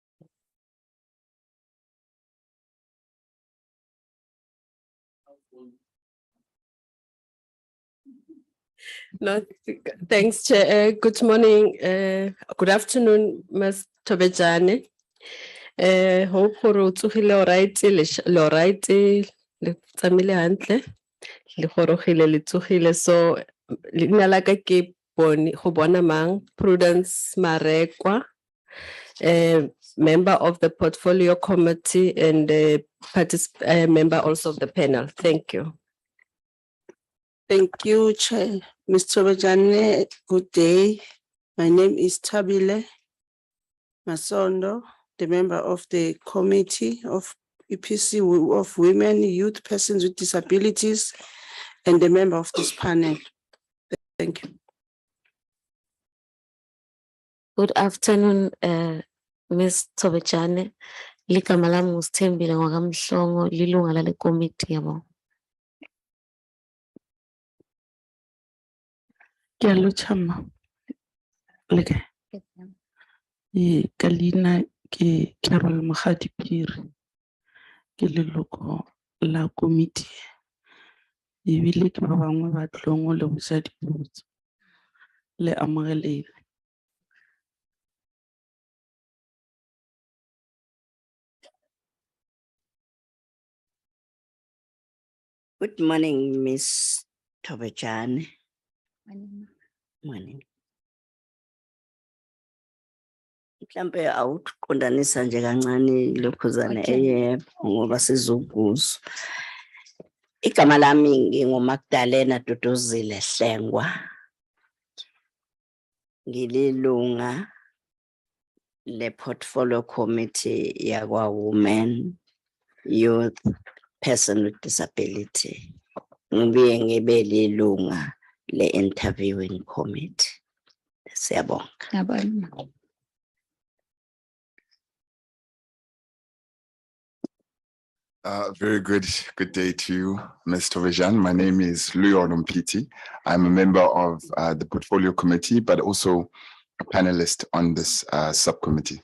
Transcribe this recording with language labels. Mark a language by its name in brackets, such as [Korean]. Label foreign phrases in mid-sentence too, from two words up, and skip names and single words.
[English] No, thanks, Chair. Good morning, good afternoon, Ms. Tobejane. [Tswana] Hope gore o tsogile [English] all right, [Tswana] le right, le tsamile hantle, le gorogile, le tsogile. So, leina la ka ke go bona mang, Prudence Marekwa, [English] member of the Portfolio Committee and member also of the panel. Thank you. Thank you, Chair. Mr. Bajane, good day. My name is Tabile Masondo, the member of the Committee of EPC of Women, Youth, Persons with Disabilities, and the member of this panel. Thank you. Good afternoon, Ms. Tobejane. [Swati] Ligama lami nguSithembile ngwakamhlongo, lilunga lale committee yabo. [English] Hello, Chama. Look, [Tswana] Kalina ke Carol Mahadi Piri, ke leloko la committee. Ebile ke ba bangwe ba tlongo le busa dipotso le amogelile. [English] Good morning, Miss Tobejane. Morning. [Zulu] Mhlambe awuqondanisa nje kancane lokhuzana ngoba sizokuzwa. Igama lami nginguMagdalena Duduzile Hlengwa. Ngililunga le Portfolio Committee yakwa Women, Youth, Person with Disability. Ngibuye ngibe lilunga le Interviewing Committee. Siyabonga. [English] Very good day to you, Ms. Tobejane. My name is Leon Mpiti. I'm a member of the Portfolio Committee, but also a panelist on this subcommittee.